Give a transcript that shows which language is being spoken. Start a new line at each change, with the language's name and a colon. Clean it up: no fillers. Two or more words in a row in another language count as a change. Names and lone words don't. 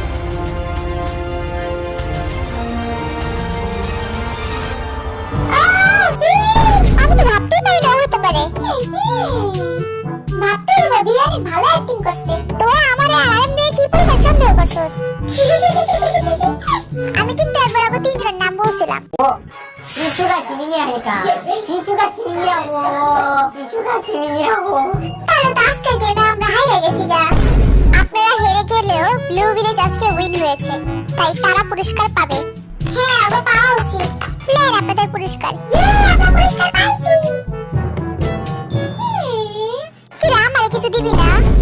Bangla: আমি তো ভাবতেই পারি না হতে পারে। ভাবতে ভাবি আমি ভালো অ্যাক্টিং করছে। তোরা আমারে আরএম নিয়ে কি পরিমাণ সন্দেহ করছস? আমি কিন্তু একবার আগে তিনজনের নাম বলছিলাম।
Korean: 이슈가 시민이라니까. 이슈가 시민이라고. 이슈가 시민이라고.
Bangla: তাহলে তো আজকের গেমে আমরা হারিয়ে গেছি গা। আপনারা হেরে গেলেও ব্লু ভিলেজ আজকে উইন হয়েছে, তাই তারা পুরস্কার পাবে। হ্যাঁ আবার পাওয়া উচিত। নেন আপনাদের পুরস্কার। আমরা পুরস্কার পাইছি। কিরা আমারে কিছু দিবি না?